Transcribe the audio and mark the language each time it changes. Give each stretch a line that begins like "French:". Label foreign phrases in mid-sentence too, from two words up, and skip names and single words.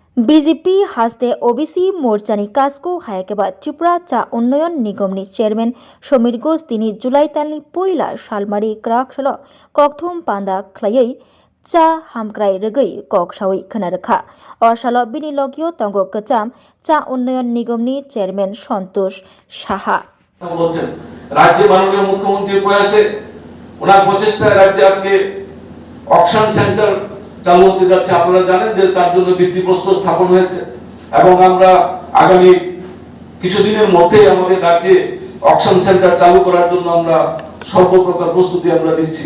Bodo: बीजेपी हास्ते ओबीसी मोर्चानी काजको हायकेबा त्रिपुरा चा उन्नयन निगमनी चेयरमैन समीर घोष दिनी जुलाई तालनी पहिला सालमारी क्राकसल ककथुम पान्दा खलायै चा हामक्राय रगै ककसावै खोनारखा असाल बिनि लगियो तंगो कचाम चा उन्नयन निगमनी चेयरमैन सन्तोष साहा
Bangla: বলছেন রাজ্যে মাননীয় মুখ্যমন্ত্রীর প্রয়াসে ওনার প্রচেষ্টায় রাজ্যে আজকে
English: auction centre
Bangla: চালু হতে যাচ্ছে। আপনারা জানেন যে তার জন্য ভিত্তিপ্রস্তর স্থাপন হয়েছে এবং আমরা আগামী কিছুদিনের মধ্যেই আমাদের রাজ্যে
English: auction centre
Bangla: চালু করার জন্য আমরা সর্বপ্রকার প্রস্তুতি আমরা নিচ্ছি।